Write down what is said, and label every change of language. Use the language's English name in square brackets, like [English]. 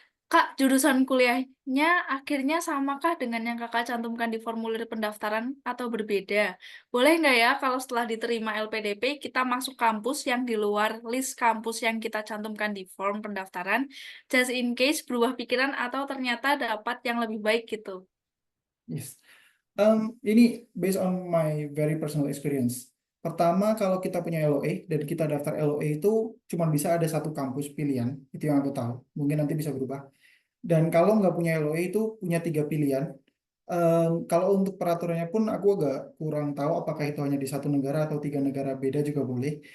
[Indonesian] Kak, jurusan kuliahnya akhirnya samakah dengan yang Kakak cantumkan di formulir pendaftaran atau berbeda? Boleh nggak ya kalau setelah diterima LPDP kita masuk kampus yang di luar list kampus yang kita cantumkan di form pendaftaran, [English] just in case [Indonesian] berubah pikiran atau ternyata dapat yang lebih baik gitu? [English] Yes. [Indonesian] Ini [English] based on my very personal experience. [Indonesian] Pertama, kalau kita punya LOE dan kita daftar LOE itu cuma bisa ada satu kampus pilihan, itu yang aku tahu. Mungkin nanti bisa berubah. Dan kalau nggak punya LOE itu punya 3 pilihan. Kalau untuk peraturannya pun aku agak kurang tahu apakah itu hanya di satu negara atau 3 negara beda juga boleh.